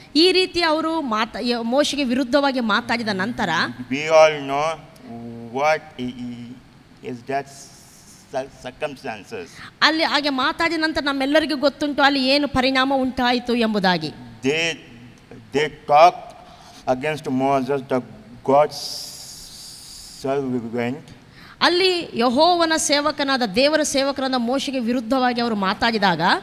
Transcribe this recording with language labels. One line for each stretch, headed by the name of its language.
Kannada: ಈ ರೀತಿ ಅವರು ಮೋಶೆಗೆ ವಿರುದ್ಧವಾಗಿ ಮಾತಾಡಿದ ನಂತರ
English: we all know what is that circumstances.
Kannada: ಅಲ್ಲಿ ಹಾಗೆ ಮಾತಾಡಿದ ನಂತರ ನಮ್ಮೆಲ್ಲರಿಗೂ ಗೊತ್ತುಂಟು ಅಲ್ಲಿ ಏನು ಪರಿಣಾಮ ಉಂಟಾಯಿತು ಎಂಬುದಾಗಿ.
English: They talked against Moses, the God's servant.
Kannada: ಅಲ್ಲಿ ಯೆಹೋವನ ಸೇವಕನಾದ ದೇವರ ಸೇವಕನಾದ ಮೋಶೆಗೆ ವಿರುದ್ಧವಾಗಿ ಅವರು ಮಾತಾಡಿದಾಗ